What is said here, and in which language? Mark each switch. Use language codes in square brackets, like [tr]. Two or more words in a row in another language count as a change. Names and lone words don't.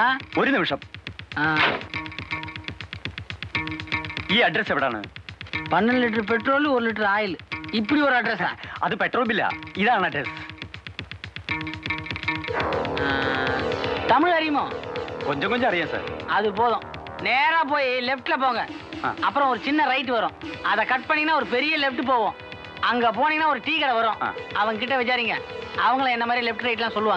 [ml] ഒരു നിമിഷം. ആ ഈ അഡ്രസ് എവിടാണ്? [en] 12 litre petrol, 1 litre oil. [ta] இப்படி ஒரு அட்ரஸா? [ml] അത് [en] petrol bill. [ml] ഇതാണ് അഡ്രസ്. തമിഴ് അറിയുമോ? [ta] கொஞ்சம் கொஞ்சம் அறிയാം சார். அது போதும். நேரா போய் லெஃப்ட்ல போங்க. அப்புறம் ஒரு சின்ன ரைட் வரும். அதை கட் பண்ணீங்கன்னா ஒரு பெரிய லெஃப்ட் போவோம். அங்க போனீங்கன்னா ஒரு டீ கடை வரும். அவங்க கிட்ட விசாரிங்க. அவங்கள என்ன மாதிரி லெஃப்ட் ரைட்லாம் சொல்லுவாங்க.